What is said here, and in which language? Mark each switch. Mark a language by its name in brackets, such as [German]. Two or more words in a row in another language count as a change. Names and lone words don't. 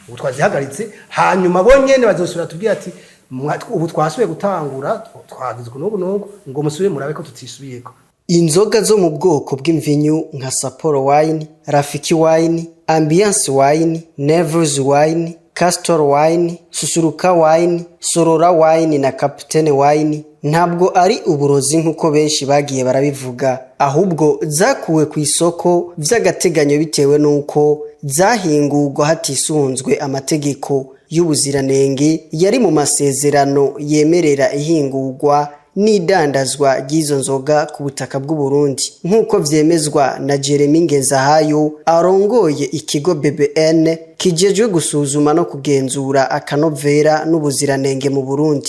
[Rundi] ubu twazihagaritse hanyuma bonyene bazosubira tubwira ati ubu twasubiye gutangura twagize kunugu ngo musubire murabe ko tutisubiyeko. Inzoga zo mu bwoko bw'imvinyu nka Sapporo wine, Rafiki wine, Ambiance wine, Nevers wine, Castor wine, Susuruka wine, Sorora wine na Capitaine wine ntabwo ari uburozi nkuko benshi bagiye barabivuga, ahubwo zakuwe ku isoko vy'agateganyo bitewe nuko zahingurwa hatisunzwe amategeko y'ubuziranenge yari mu masezerano yemerera ihingurwa n'idandazwa ry'izo nzoga ku butaka bw'u Burundi nkuko vyemezwa na Jeremy Ngenzahayo arongoye ikigo BBN kijejwe gusuzuma no kugenzura akanovera n'ubuziranenge mu Burundi.